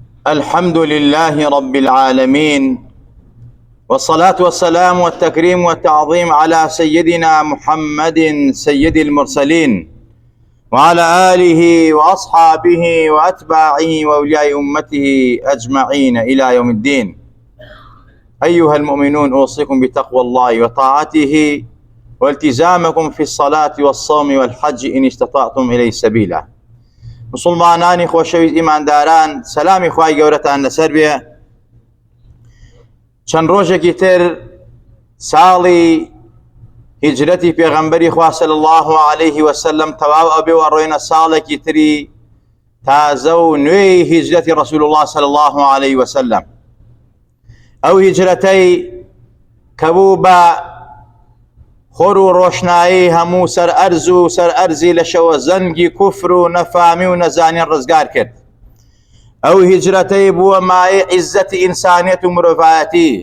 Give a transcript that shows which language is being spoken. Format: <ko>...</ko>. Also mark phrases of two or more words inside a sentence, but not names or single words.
<ar>الحمد لله رب العالمين، والصلاة والسلام والتكريم والتعظيم على سيدنا محمد سيد المرسلين، وعلى آله وأصحابه وأتباعه وأولياء أمته أجمعين إلى يوم الدين. أيها المؤمنون، أوصيكم بتقوى الله وطاعته والتزامكم في الصلاة والصوم والحج إن استطعتم إليه سبيلا.</ar> <ckb>مسلمانانی خۆشەویست ئیمانداران، سەلامی خوای گەورەتان لەسەر بێ. چەند ڕۆژێکی تر ساڵی هیجرەتی پێغەمبەری خوا</ckb> <ar>صلی الله علیه وسلم</ar> <ckb>تەواو ئەبێ و ئەڕۆینە ساڵێکی تری تازە و نوێی هیجرەتی</ckb> <ar>رسول الله صلی الله علیه وسلم.</ar> <ckb>ئەو هیجرەتەی کە بوو بە خۆر و ڕۆشنایی هەموو سەرئەرز و سەرئەرزی لە شەوە زەنگی کوفر و نەفامی و نەزانین ڕزگار کرد. ئەو هیجرەتەی بووە مایە عیزەتی ئینسانیەت و مرۆڤایەتی.</ckb>